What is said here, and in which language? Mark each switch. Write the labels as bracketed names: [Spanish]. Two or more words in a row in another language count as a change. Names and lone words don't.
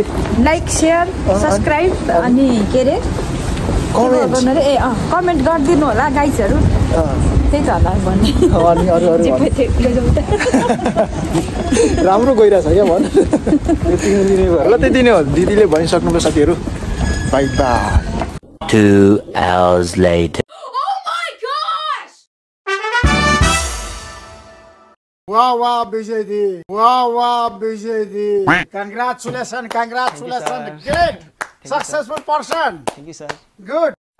[English] like share subscribe [Nepali] अनि के अरे कमेन्ट गरिदिनु होला गाइजहरू। त्यही त होला भन्ने अनि अरू राम्रो गइरहेछ क्या भन्। ल त्यति नै हो दिदीले भनिसक्नुभयो साथीहरू। बाई बाई। [English] 2 hours later. [Nepali] वाह वाह विजय दी, वाह वाह विजय दी, [English] congratulations, congratulations, great, successful person. Thank you sir. Good.